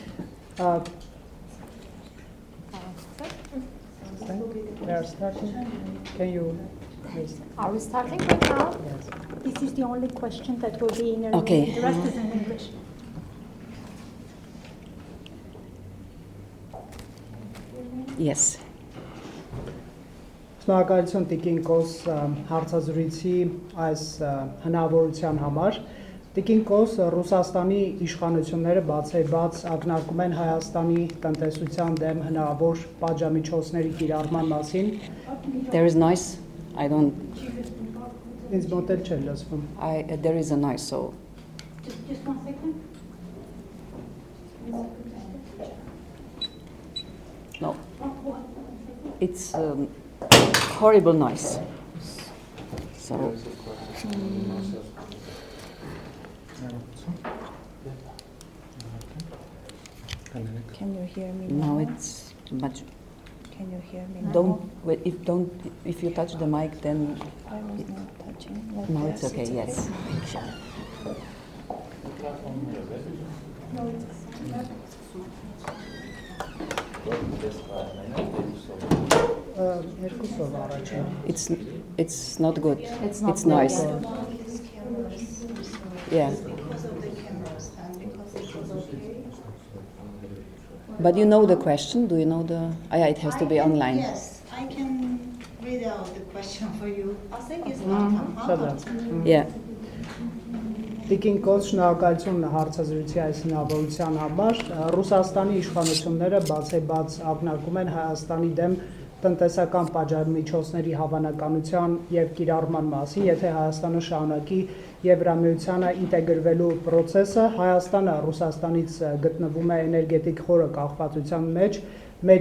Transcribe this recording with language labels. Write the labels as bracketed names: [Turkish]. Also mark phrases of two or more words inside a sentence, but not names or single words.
[English] We are starting. Can you please? Are we starting right now? Yes. This is the only question that will be in Armenian. Okay. The rest is in English. Yes. [Armenian] Շնորհակալություն Տիկին Կոս հարցազրույցի այս հնարավորության համար։ Տիկին Կոս Ռուսաստանի իշխանությունները բացեբաց ակնարկում են Հայաստանի տնտեսության դեմ հնարավոր պատժամիջոցների կիրառման մասին։ [English] There is noise. I don't. [Armenian] Ինձ մոտ էլ չէ լսվում։ [English] There is a noise, so. Just 1 second. No. It's horrible noise. So. Can you hear me Now now? it's much. Can you hear me now? If you touch the mic, then. I was not touching. Like No, this. it's okay. Yes. [Armenian] Երկուսով առաջ։ [English] It's not good. It's not It's noise. good. Yeah. But you know the question? Do you know the? It has to be online. Yes, I can read out the question for you. I think it's not Yeah. [Armenian] Տիկին Կոս շնորհակալություն հարցազրույցի այս հնարավորության համար։ Ռուսաստանի իշխանությունները բացեբաց ակնարկում են Հայաստանի դեմ տնտեսական պատժամիջոցների հավանականության եւ կիրառման մասին, եթե Հայաստանը շարունակի Եվրամիությանը ինտեգրվելու process-ը, Հայաստանը Ռուսաստանից գտնվում է էներգետիկ խորը կախվածության մեջ, մեր